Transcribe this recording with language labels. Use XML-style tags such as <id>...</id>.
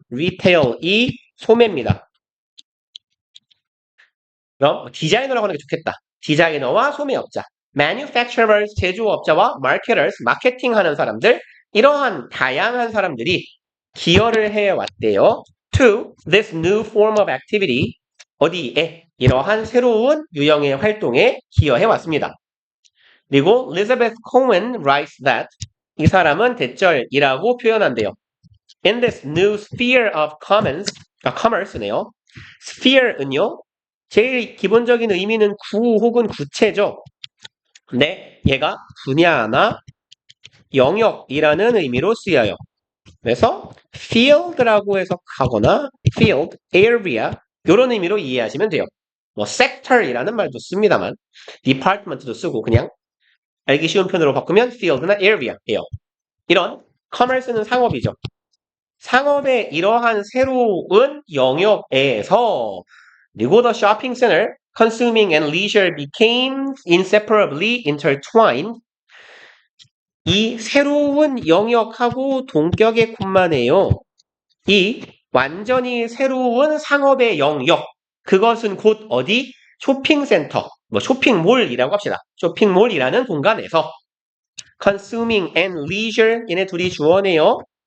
<ko>retail이 소매입니다. 그럼 디자이너라고 하는 게 좋겠다. 디자이너와 소매업자, manufacturers, 제조업자와 marketers, 마케팅하는 사람들, 이러한 다양한 사람들이 기여를 해왔대요.</ko> <en>To this new form of activity,</en> <ko>어디에? 이러한 새로운 유형의 활동에 기여해왔습니다. 그리고 Elizabeth Cohen</ko> <en>writes that</en> <ko>이 사람은 대절이라고 표현한대요.</ko> <en>In this new sphere of commerce네요.</en> <ko>sphere은요, 제일 기본적인 의미는 구 혹은 구체죠. 근데 얘가 분야나 영역이라는 의미로 쓰여요. 그래서 field라고 해석하거나 field, area 이런 의미로 이해하시면 돼요. 뭐 sector이라는 말도 씁니다만 department도 쓰고 그냥 알기 쉬운 편으로 바꾸면 field나 area예요. 이런 commerce는 상업이죠. 상업의 이러한 새로운 영역에서 그리고</ko> <en>the shopping center, consuming and leisure became inseparably intertwined.</en> <ko>이 새로운 영역하고 동격의 콤마네요. 이 완전히 새로운 상업의 영역, 그것은 곧 어디? 쇼핑센터, 뭐 쇼핑몰이라고 합시다. 쇼핑몰이라는 공간에서</ko> <en>consuming and leisure,</en> <ko>얘네 둘이 주어네요.</ko>